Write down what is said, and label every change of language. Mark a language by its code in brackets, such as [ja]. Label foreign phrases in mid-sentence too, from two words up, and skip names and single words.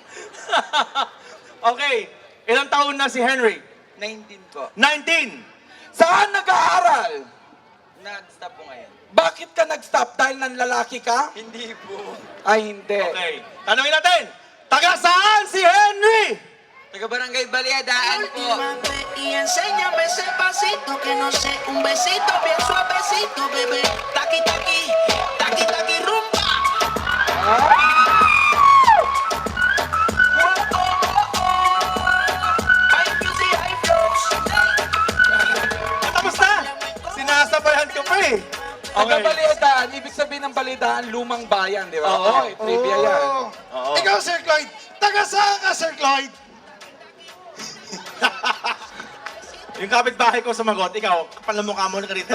[tl] Okay. Ilang taon na si Henry? 19 po. 19! Saan nag-aaral? Nag-stop po ngayon. Bakit ka nag-stop? Dahil nanlalaki ka? Hindi po. Ay, hindi. Okay. Tanungin natin, taga saan si Henry? Taga Barangay Baliadaan po. [es] Y enséñame ese pasito que no sé, un besito bien suavecito, bebé. Taqui taqui, taqui taqui rumba. [en] High music, high flows. [tl] Tapos na! Sinasabayan ko pa eh. Taga Baliadaan, ibig sabihin ng Baliadaan, lumang bayan, di ba? Oo. Okay, trivia yan. Oo. Ikaw, Sir Cloyd, taga saan ka, Sir Cloyd? Yung kapitbahay ko sumagot, ikaw, kapal na mukha mo na ka rito.